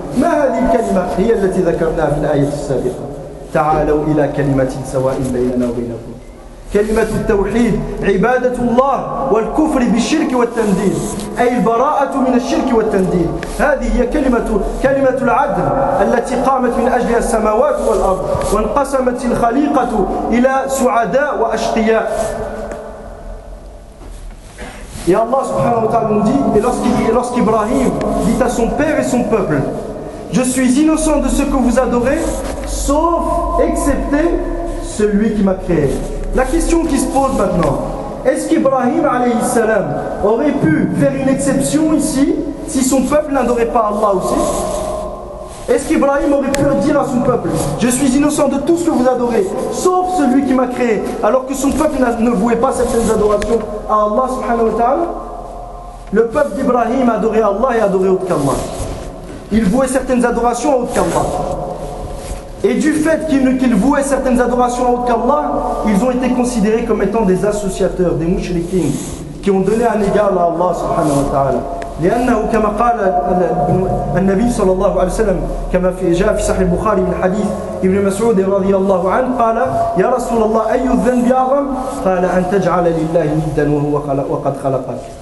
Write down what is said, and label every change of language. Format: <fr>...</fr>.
<ar>ما هذه الكلمة؟ هي التي ذكرناها في الآية السابقة، تعالوا إلى كلمة سواء بيننا وبينكم، كلمة التوحيد، عبادة الله والكفر بالشرك والتنديد، أي البراءة من الشرك والتنديد. هذه هي كلمة العدل التي قامت من أجلها السماوات والأرض، وانقسمت الخليقة إلى سعداء وأشقياء.</ar> <fr>Et Allah subhanahu wa ta'ala nous dit, et lorsqu'Ibrahim dit à son père et son peuple, je suis innocent de ce que vous adorez, sauf, excepté, celui qui m'a créé. La question qui se pose maintenant, est-ce qu'Ibrahim alayhi salam aurait pu faire une exception ici, si son peuple n'adorait pas Allah aussi? Est-ce qu'Ibrahim aurait pu dire à son peuple, je suis innocent de tout ce que vous adorez, sauf celui qui m'a créé, alors que son peuple ne vouait pas certaines adorations à Allah subhanahu wa ta'ala? Le peuple d'Ibrahim adorait Allah et adorait autre qu'Allah. Il vouait certaines adorations à autre qu'Allah. Et du fait qu'ils vouaient certaines adorations à autre qu'Allah, ils ont été considérés comme étant des associateurs, des mushrikins, qui ont donné un égal à Allah subhanahu wa ta'ala.</fr> <ar>لأنه كما قال النبي صلى الله عليه وسلم كما جاء في صحيح البخاري من حديث ابن مسعود رضي الله عنه قال يا رسول الله أي الذنب أعظم؟ قال أن تجعل لله ندا وهو وقد خلقك.</ar>